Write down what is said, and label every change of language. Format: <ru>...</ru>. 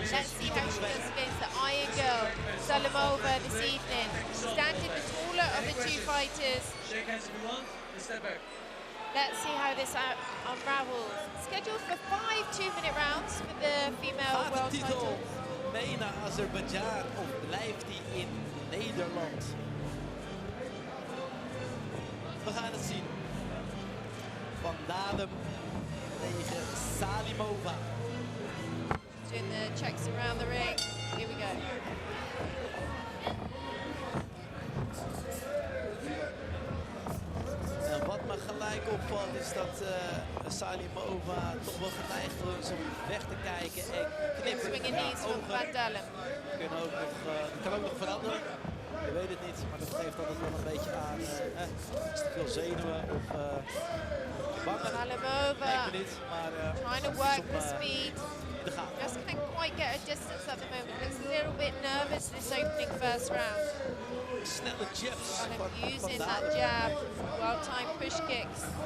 <en>Let's see how she does against the Iron Girl, Salimova, this evening. Standing the taller of the two fighters. Shake hands if you want, and step back. Let's see how this unravels. Scheduled for 5 2-minute rounds for the female world title.</en> <nl>Mee naar Azerbeidzjan of blijft hij in Nederland? We gaan het zien. Van Dalen tegen Salimova.</nl> <en>Doing the checks around the ring. Here we go.</en> <nl>En wat me gelijk opvalt is dat Salimova toch wel geneigd is om weg te kijken en knippen.</nl> <en>Swinging knees van Van Dalen.</en> <nl>Dat kan ook nog veranderen. Je weet het niet, maar dat geeft altijd wel een beetje aan. Is te veel zenuwen of bang.</nl> <en>Salimova trying to work the speed.</en> <nl>De gaten.</nl> <en>Just can't quite get a distance at the moment. Looks a little bit nervous this opening first round.</en> <nl>Snelle jabs.</nl> <en>Kind of using that jab, well-timed push kicks.</en>